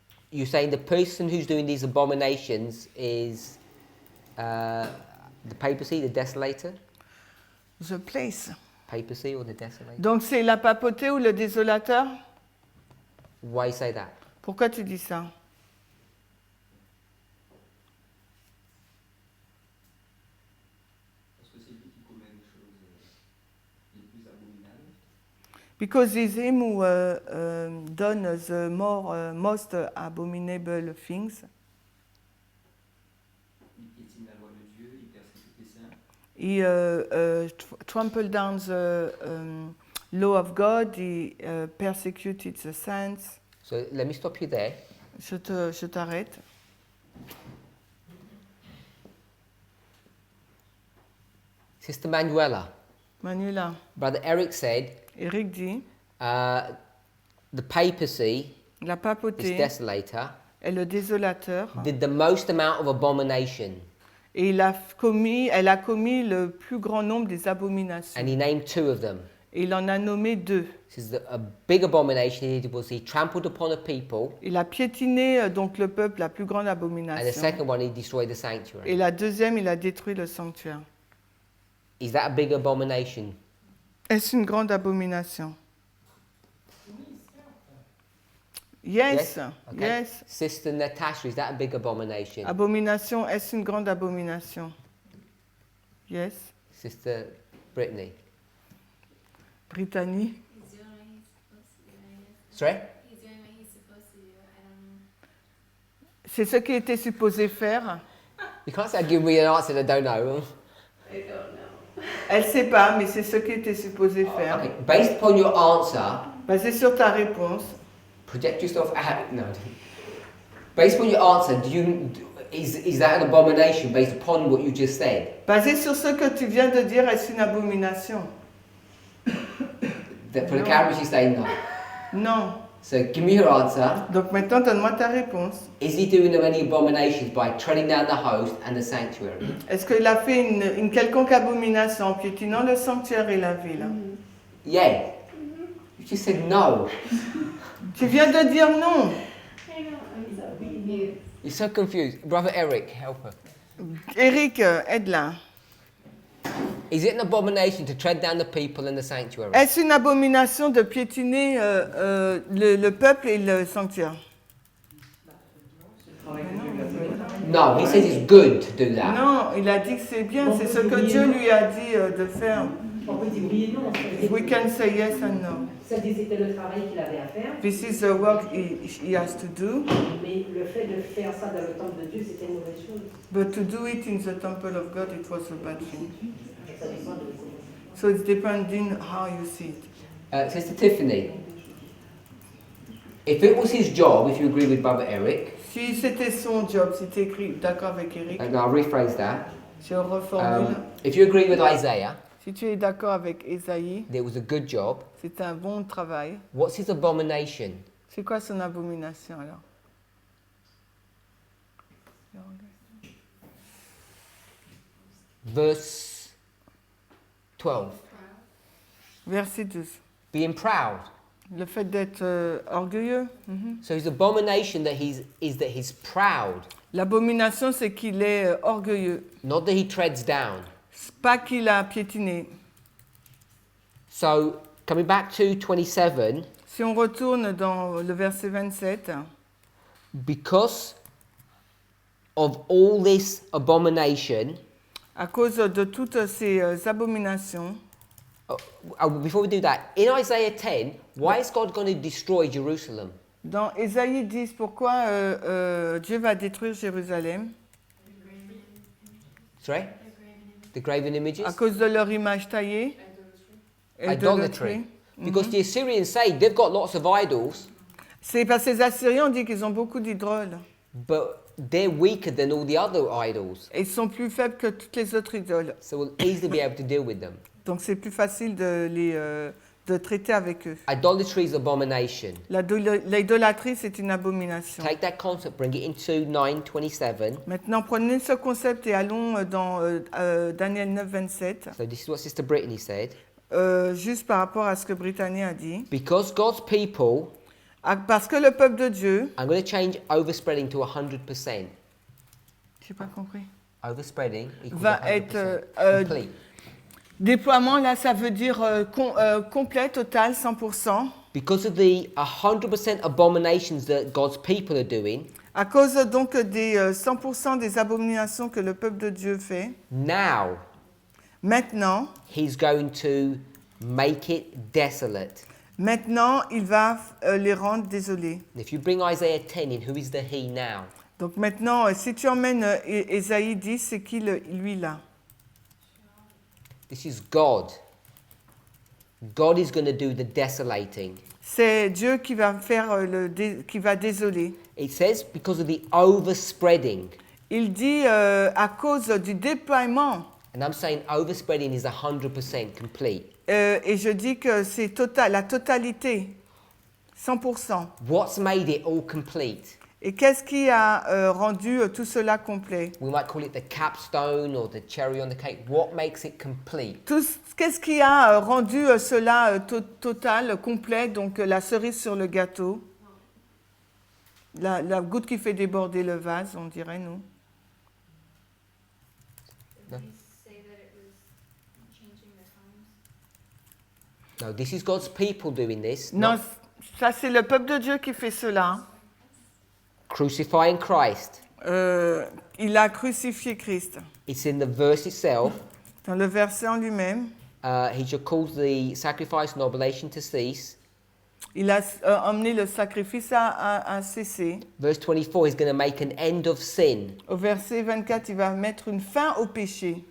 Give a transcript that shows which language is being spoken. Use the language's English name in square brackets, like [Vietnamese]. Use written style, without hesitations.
[English] You're saying the person who's doing these abominations is the papacy, the desolator? The place. Papacy or the desolator? [French] Donc c'est la papauté ou le désolateur? [English] Why you say that? [French] Pourquoi tu dis ça? Parce que c'est lui qui commet les choses les plus abominables. [English] Because it's him who done the most abominable things. [French] Il piétine la loi de Dieu, il persécute les saints. [English] He trampled down the law of God. He persecuted the saints. So let me stop you there. [French] Je t'arrête. [English] Sister Manuela, Manuela, Brother Eric said [French] Eric dit, [English] the papacy, [French] la [English] this [French] papauté [English] desolator, [French] est le désolateur. [English] did the most amount of abomination. [French] Et elle a commis le plus grand nombre des abominations. [English] And he named two of them. [French] Et il en a nommé 2. [English] This is a big abomination he did was he trampled upon a people, [French] Il a piétiné donc le peuple, la plus grande [English] and the abomination. second one he destroyed the [French] Et [English] sanctuary. [French] la deuxième, il a détruit le sanctuaire. [English] Is that a big abomination? [French] Est-ce une grande abomination? [English] Yes, Okay. yes. Sister Natasha, is that a big abomination? [French] Abomination, est-ce une grande abomination? [English] Yes. Sister Brittany. Brittany. He's doing what he's supposed to do, I guess. Sorry? He's doing what he's supposed to do. I don't know. [French] C'est ce qu'il était supposé faire. [English] You can't say give me an answer that I don't know. I don't know. [French] Elle ne sait pas, mais c'est ce qu'il était supposé faire. [English] Okay. Based upon your answer, [French] Basé sur ta réponse, [English] project yourself out. No. Based upon your answer, is that an abomination based upon what you just said? [French] basé sur ce que tu viens de dire, est-ce une abomination? [English] For the camera, she's saying no. [French] Non. [English] So give me your answer. [French] Donc maintenant, donne-moi ta réponse. [English] Is he doing any abominations by treading down the host and the sanctuary? [French] Est-ce qu'il a fait une quelconque abomination en piétinant le sanctuaire et la ville? [English] Yeah. You just said no. [French] Tu viens de dire non. [English] I know. I'm so confused. You're so confused. Brother Eric, help her. [French] Eric, aide-la. [English] Is it an abomination to tread down the people in the sanctuary? [French] Est-ce une abomination de piétiner le peuple et le sanctuaire? [English] No, he says it's good to do that. [French] Non, il a dit que c'est bien, c'est ce que Dieu lui a dit de faire. On peut dire oui et non. [English] We can say yes and no. [French] C'était le travail qu'il avait à faire. [English] This is the work he has to do. [French] Mais le fait de faire ça dans le temple de Dieu, c'était une mauvaise chose. [English] But to do it in the temple of God, it was a bad thing. [French] Ça dépend de [English] So it's depending how you see it. Sister Tiffany, if it was his job, if you agree with Brother Eric, [French] Si c'était son job, si tu es d'accord avec Eric, [English] and I'll rephrase that, [French] je reformule. [English] if you agree with Isaiah, [French] Si tu es d'accord avec Esaïe, [English] that it was a good job, [French] c'est un bon travail. [English] what's his abomination? [French] C'est quoi son abomination alors? [English] Verse 12. [French] Verset 12. [English] Being proud. [French] Le fait d'être orgueilleux. [English] So his abomination is that he's proud, [French] L'abomination, c'est qu'il est orgueilleux. [English] not that he treads down. [French] C'est pas qu'il a piétiné. [English] So coming back to 27, [French] Si on retourne dans le verset 27, [English] because of all this abomination, [French] À cause de toutes ces abominations. [English] Before we do that, in Isaiah 10, why is God going to destroy Jerusalem? [French] Dans Ésaïe 10, pourquoi Dieu va détruire Jérusalem? [English] Sorry? The graven images? [French] À cause de leur image taillée. [English] Idolatry. Because the Assyrians say they've got lots of idols, [French] C'est parce que les Assyriens ont dit qu'ils ont beaucoup d'idoles. [English] but they're weaker than all the other idols. [French] Et ils sont plus faibles que toutes les autres idoles. [English] So we'll easily be able to deal with them. [French] Donc c'est plus facile de traiter avec eux. [English] Idolatry is abomination. [French] L'idolâtrie, c'est une abomination. [English] Take that concept, bring it into 9:27. [French] Maintenant, prenez ce concept et allons dans Daniel 9, 27. [English] So this is what Sister Brittany said. [French] Juste par rapport à ce que Brittany a dit. [English] Because God's people, [French] Parce que le peuple de Dieu... [English] I'm going to change overspreading to 100%. [French] J'ai pas compris. [English] Overspreading equals [French] Va [English] 100%. [French] être... [English] Complete. [French] Déploiement, là, ça veut dire complet, total, 100%. [English] Because of the 100% abominations that God's people are doing, [French] À cause donc des 100% des abominations que le peuple de Dieu fait, [English] now [French] maintenant, [English] He's going to make it desolate. [French] maintenant, il va les rendre désolés. [English] And if you bring Isaiah 10 in, who is the He now? [French] Donc maintenant, si tu emmènes Ésaïe 10, c'est qui lui là? [English] This is God. God is going to do the desolating. [French] C'est Dieu qui va faire qui va désoler. [English] It says because of the overspreading. [French] Il dit à cause du déploiement. [English] And I'm saying overspreading is 100% complete. [French] Et je dis que c'est total, la totalité, 100%. [English] What's made it all complete? [French] Et qu'est-ce qui a rendu tout cela complet? [English] We might call it the capstone or the cherry on the cake. What makes it complete? [French] Qu'est-ce qui a rendu cela total, complet, donc la cerise sur le gâteau? La goutte qui fait déborder le vase, on dirait, nous. [English] No? No, this is God's people doing this. [French] Non, ça c'est le peuple de Dieu qui fait cela. [English] Crucifying Christ. [French] Il a crucifié Christ. [English] It's in the verse itself. [French] Dans le verset en lui-même, [English] He shall cause the sacrifice and oblation to cease. [French] il a emmené le sacrifice à cesser. [English] Verse 24, he's going to make an end of sin. [French] Au verset 24, il va mettre une fin au péché.